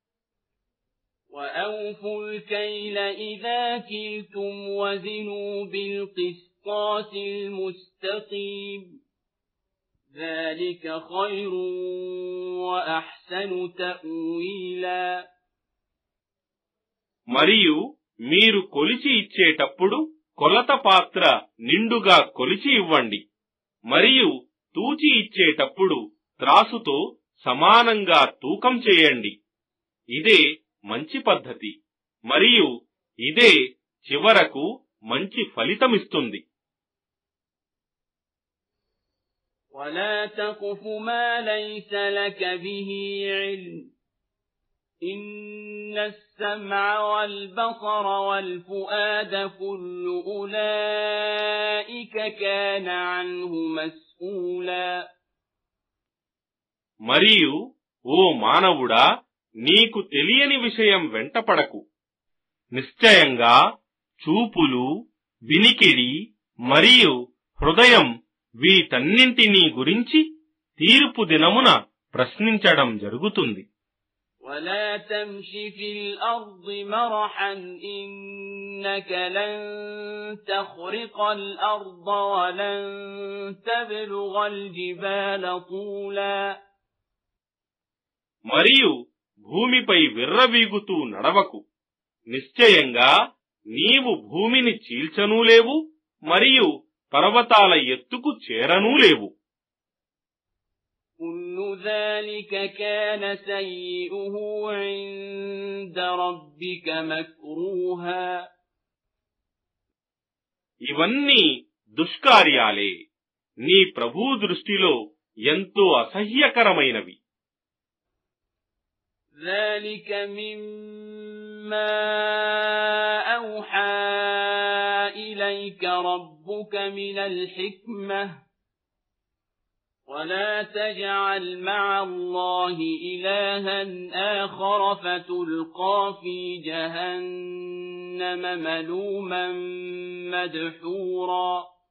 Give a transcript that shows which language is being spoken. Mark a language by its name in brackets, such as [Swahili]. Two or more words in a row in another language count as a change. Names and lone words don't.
[Arabic] وأوفوا الكيل إذا كلتم وزنوا بالقسطاس المستقيم ذلك خير وأحسن تأويلا. [Telugu] మరియు మీరు కొలిచి ఇచ్చేటప్పుడు కొలత పాత్ర నిండుగా కొలిచి ఇవ్వండి. మరియు తూచి ఇచ్చేటప్పుడు త్రాసుతో సమానంగా తూకం చేయండి. ఇదే మంచి పద్ధతి మరియు ఇదే చివరకు మంచి ఫలితమిస్తుంది. [Arabic] ولا تقف ما ليس لك به علم إن السمع والبصر والفؤاد كل أولئك كان عنه مسؤولا. [Telugu] మరియు ఓ మానవుడా, నీకు తెలియని విషయం వెంటపడకు. నిశ్చయంగా చూపులు, వినికిడి మరియు హృదయం వీటన్నింటినీ గురించి తీర్పు దినమున ప్రశ్నించడం జరుగుతుంది. [Arabic] ولا تمش في الأرض مرحا إنك لن تخرق الأرض ولن تبلغ الجبال طولا. [Telugu] మరియు భూమిపై విర్రవీగుతూ నడవకు. నిశ్చయంగా నీవు భూమిని చీల్చనూలేవు మరియు పర్వతాల ఎత్తుకు చేరనూలేవు. [Arabic] كل ذلك كان سيئه عند ربك مكروها. [Telugu] ఇవన్నీ దుష్కార్యాలే నీ ప్రభు దృష్టిలో ఎంతో అసహ్యకరమైనవి. [Arabic] ذلك مما أوحى إليك ربك من الحكمة ولا تجعل مع الله إلها آخر فتلقى في جهنم ملوما مدحورا.